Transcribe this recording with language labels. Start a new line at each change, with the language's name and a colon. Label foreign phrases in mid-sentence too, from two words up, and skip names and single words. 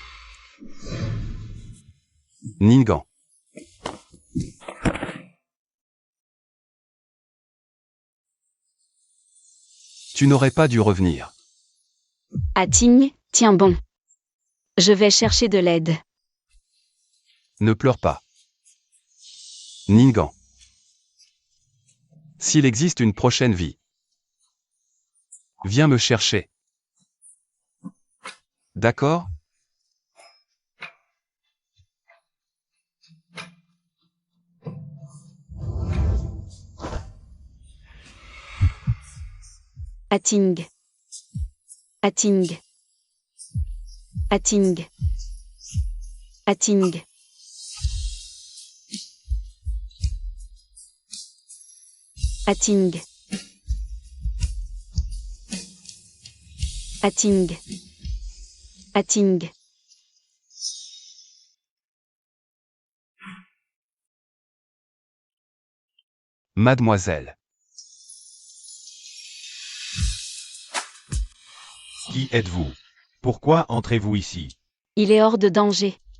French: Ningan. Tu n'aurais pas dû revenir. Ating, tiens bon. Je vais chercher de l'aide. Ne pleure pas. Ningan. S'il existe une prochaine vie, viens me chercher. D'accord? Ating. Ating. Ating. Ating. Ating. Atting. Atting. Mademoiselle. Qui êtes-vous? Pourquoi entrez-vous ici? Il est hors de danger.